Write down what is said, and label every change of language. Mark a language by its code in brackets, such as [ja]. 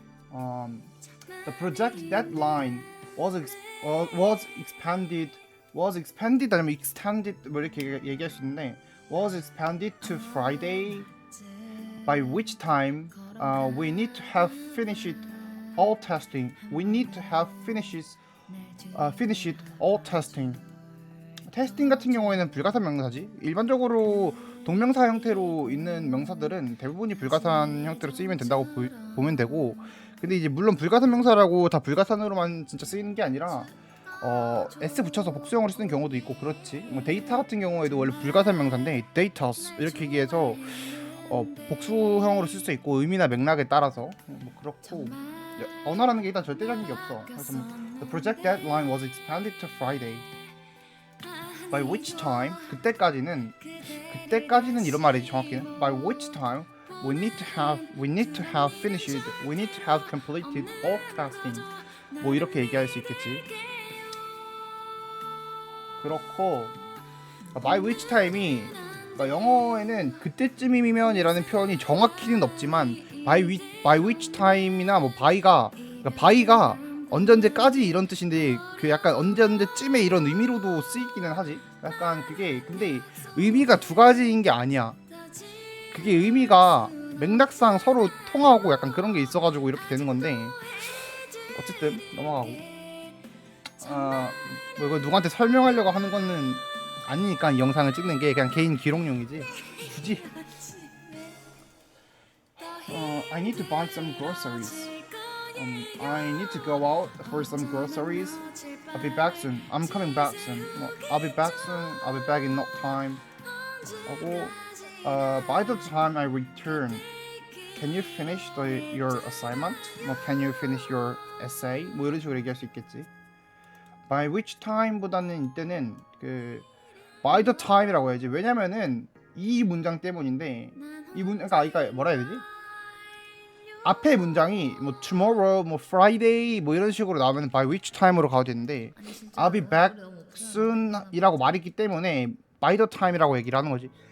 [en] The project deadline was expanded [ko] 아니면 [en] extended [ko] 뭐 이렇게 얘기할 수 있는데 [en] was expanded to Friday. By which time we need to have finished all testing. We need to have finished all testing. [ko] 테스팅 같은 경우에는 불가산 명사지. 일반적으로 동명사 형태로 있는 명사들은 대부분이 불가산 형태로 쓰이면 된다고 보면 되고, 근데 이제 물론 불가산 명사라고 다 불가산으로만 진짜 쓰이는 게 아니라 s 붙여서 복수형으로 쓰는 경우도 있고 그렇지. 뭐 데이터 같은 경우에도 원래 불가산 명사인데 data's 이렇게 얘기해서 복수형으로 쓸 수 있고 의미나 맥락에 따라서 뭐 그렇고 언어라는 게 일단 절대적인 게 없어. 그래서 [en] the project deadline was expanded to Friday. By which time [ko] 그때까지는 이런 말이지 정확히는. [en] By which time we need to have finished, we need to have completed all testing. [ko] 뭐 이렇게 얘기할 수 있겠지. 그렇고 [en] by which time [ko] 이 영어에는 그때쯤이면이라는 표현이 정확히는 없지만 by which time이나 뭐 by가 언제까지 이런 뜻인데 그 약간 언제쯤에 이런 의미로도 쓰이기는 하지. 약간 그게 근데 의미가 두 가지인 게 아니야. 그게 의미가 맥락상 서로 통하고 약간 그런 게 있어가지고 이렇게 되는 건데 어쨌든 넘어가고 뭐 이거 누구한테 설명하려고 하는 거는 아니니까 이 영상을 찍는 게 그냥 개인 기록용이지 굳이 [en] I need to buy some groceries. I need to go out for some groceries. I'll be back soon. I'm coming back soon. I'll be back soon. I'll be back in no time. 하고 by the time I return, can you finish your assignment? Can you finish your essay? [ko] 뭐 이런 식으로 얘기할 수 있겠지. [en] By which time [ko] 보다는 이때는 그 [en] by the time [ko] 이라고 해야지. 왜냐면은 이 문장 때문인데 그러니까 뭐라 해야 되지? 앞에 문장이 뭐 tomorrow, 뭐 Friday 뭐 이런 식으로 나오면 [en] by which time [ko] 으로 가도 되는데 [en] I'll be back soon [ko] 이라고 말했기 때문에 [en] by the time [ko] 이라고 얘기를 하는 거지.